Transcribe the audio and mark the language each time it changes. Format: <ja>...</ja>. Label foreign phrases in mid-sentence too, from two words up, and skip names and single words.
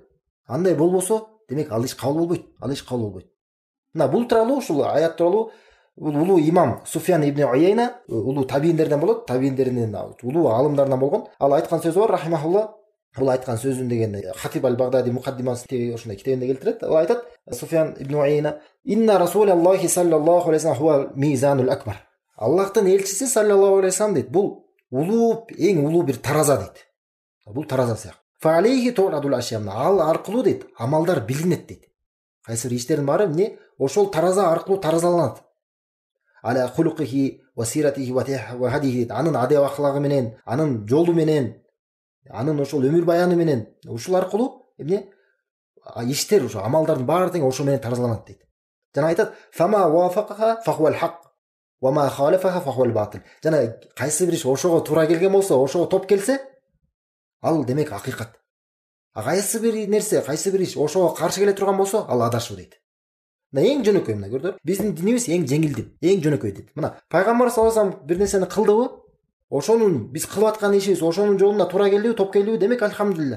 <ky>Андай болбосо, демек ал иш кабыл болбойт. Ал иш кабыл болбойт. Мына бул тууралуу, ушул аят тууралуу улуу имам Суфьян ибн Уяйна, улуу табииндерден болот, табииндердин улуу алымдарынан болгон. Ал айткан сөзү бар, рахимахулла. Бул айткан сөзүн дегенде Хатиб аль-Багдади мукаддимасы ошондой китебинде келтирет. Ал айтат:</ky> <ar>Суфьян ибн Уяйна: "إن رسول الله صلى الله عليه وسلم هو الميزان الأكبر."</ar> <ky>Аллахтын элчиси</ky> <ar>صلى الله عليه وسلم</ar> <ky>дейт, бул улуу, эң улуу бир тараза дейт. Бул тараза сыяктуу.</ky> <ar>فعليه تعرض الأشياء.</ar> <ky>Ал аркылуу дейт, амалдар билинет дейт. Кайсы бир иштердин баары эмне? Ошол тараза аркылуу таразаланат.</ky> <ar>على خلقه وسيرته وهديه.</ar> <ky>Анын адеп аклагы менен, анын жолу менен, анын ошол өмүр баяны менен, ушул аркылуу эмне? Иштер, ошо амалдардын баары тең ошо менен таразаланат дейт. Жана айтат:</ky> <ar>"فما وافقه فهو الحق وما خالفه فهو الباطل."</ar> <ky>Жана кайсы бир иш ошого туура келген болсо, ошого топ келсе, ал демек акыйкат. А кайсы бир нерсе, кайсы бир иш ошого каршы келе турган болсо, ал адашуу дейт. Мына эң жөнөкөй, мына көрдүңөр. Биздин динибиз эң жеңил дин, эң жөнөкөй дейт. Мына пайгамбар</ky> <ar>صلى الله عليه وسلم</ar> <ky>бир нерсени кылдыбы, ошонун биз кылып аткан ишибиз ошонун жолуна туура келдиби, топ келдиби, демек альхамдулилля.</ky>